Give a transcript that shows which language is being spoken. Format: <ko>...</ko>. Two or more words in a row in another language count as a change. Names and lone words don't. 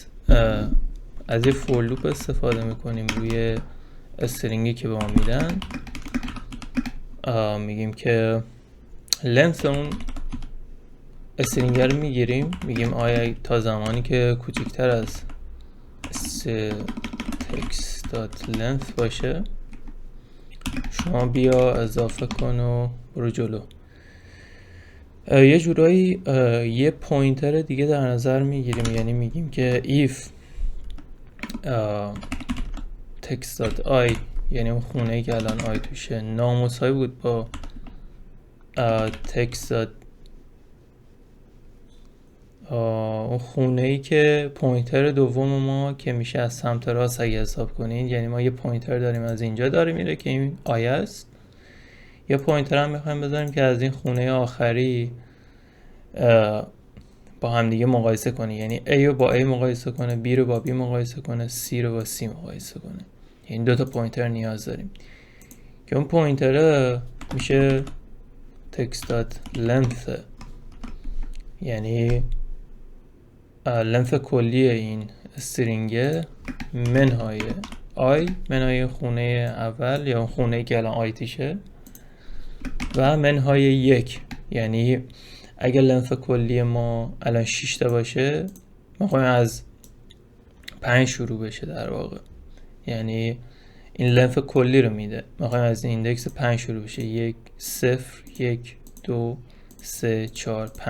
<fa>از یه</fa> <en>for loop</en> <fa>استفاده میکنیم روی استرینگی که به ما میدن. میگیم که لنث اون استرینگ رو میگیریم، میگیم آیا تا زمانی که کوچکتر از text.length باشه شما بیا اضافه کن و برو جلو. یه جورایی یه پوینتر دیگه در نظر میگیریم، یعنی میگیم که</fa> <en>if text.i،</en> <fa>یعنی اون خونه ای که الان i توشه نامساوی بود با text. اون خونه ای که پوینتر دوم ما که میشه از سمت راست اگه حساب کنین، یعنی ما یه پوینتر داریم از اینجا داره میره که این i است، یه پوینتر هم میخوایم بذاریم که از این خونه آخری با هم دیگه مقایسه کنه، یعنی A رو با A مقایسه کنه، B رو با B مقایسه کنه، C رو با C مقایسه کنه. این دوتا پوینتر نیاز داریم که اون پوینتر میشه text.length، یعنی لنث کلی این استرینگ منهای I، منهای خونه اول یا خونه که الان I تیشه، و منهای یک، یعنی اگر لنث کلی ما الان 6 تا باشه ما خواهیم از 5 شروع بشه در واقع، یعنی این لنث کلی رو میده، ما خواهیم از ایندکس 5 شروع بشه، 1 0 1 2 3 4 5.</fa>